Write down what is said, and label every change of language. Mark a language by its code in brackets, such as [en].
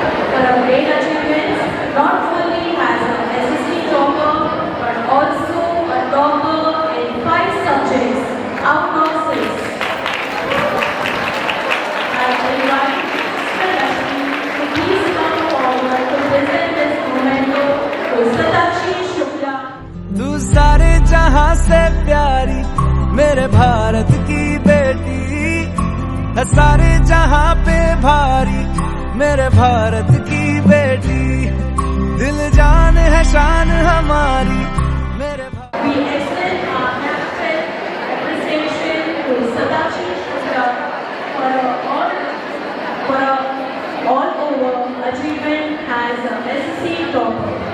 [en] For her great achievements, not only as an SSC topper, but also a topper in 5 subjects out of 6. I invite Mr. Rashmi to please come forward to present this memento to Satakshi Shukla. [hi] तू सारे जहां से प्यारी मेरे भारत की बेटी है, सारे जहां पे भारी मेरे भारत की बेटी, दिल जान है शान हमारी मेरे [en] We extend our heartfelt appreciation to Satakshi Shukla for her all-over achievement as a SSC topper.